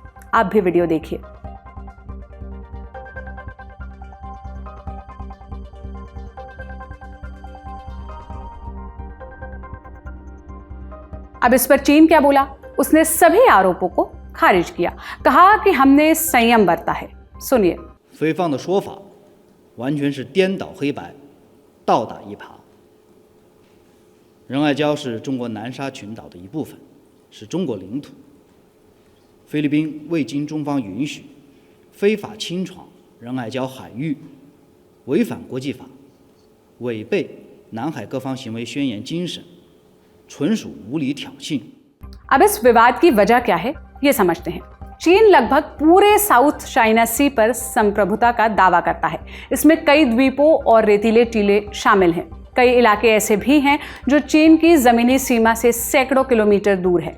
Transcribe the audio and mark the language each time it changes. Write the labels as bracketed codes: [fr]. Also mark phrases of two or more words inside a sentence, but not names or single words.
[hi] आप भी वीडियो देखिए। अब इस पर चीन क्या बोला? उसने सभी आरोपों को खारिज किया, कहा कि हमने संयम बरता है। सुनिए। [zh] 菲方的说法完全是颠倒黑白，倒打一耙。仁爱礁是中国南沙群岛的一部分，是中国领土。菲律宾未经中方允许，非法侵闯仁爱礁海域，违反国际法，违背南海各方行为宣言精神，纯属无理挑衅。 [hi] अब इस विवाद की वजह क्या है, ये समझते हैं। चीन लगभग पूरे साउथ चाइना सी पर संप्रभुता का दावा करता है। इसमें कई द्वीपों और रेतीले टीले शामिल हैं। कई इलाके ऐसे भी हैं जो चीन की ज़मीनी सीमा से सैकड़ों किलोमीटर दूर है।